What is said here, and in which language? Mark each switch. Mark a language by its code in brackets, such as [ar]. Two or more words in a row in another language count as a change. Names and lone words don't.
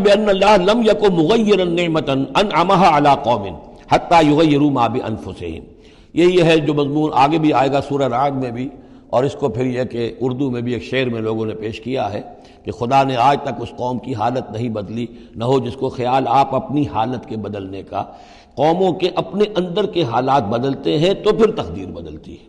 [ar] بأن اللہ لم یکن مغیرا نعمتا انعمها علی قوم حتی یغیروا ما بانفسہم. [ur] یہی ہے جو مضمون آگے بھی آئے گا سورہ رعد میں بھی، اور اس کو پھر یہ کہ اردو میں بھی ایک شعر میں لوگوں نے پیش کیا ہے کہ خدا نے آج تک اس قوم کی حالت نہیں بدلی، نہ ہو جس کو خیال آپ اپنی حالت کے بدلنے کا. قوموں کے اپنے اندر کے حالات بدلتے ہیں تو پھر تقدیر بدلتی ہے.